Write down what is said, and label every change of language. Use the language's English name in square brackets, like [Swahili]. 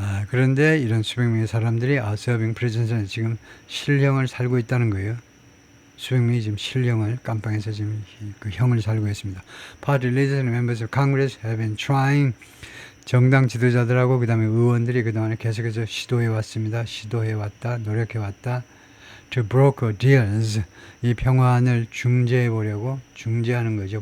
[Korean] 그런데 이런 수백 명의 사람들이 [English] 서빙 프리즌에 [Korean] 지금 실형을 살고 있다는 거예요. 수백 명이 지금 실형을, 깜빵에서 지금 그 형을 살고 있습니다. [English] Party leaders and members of Congress have been trying. [Korean] 정당 지도자들하고 그 다음에 의원들이 그동안에 계속해서 시도해왔다, 노력해왔다. [English] To broker deals. [Korean] 이 평화안을 중재하는 거죠.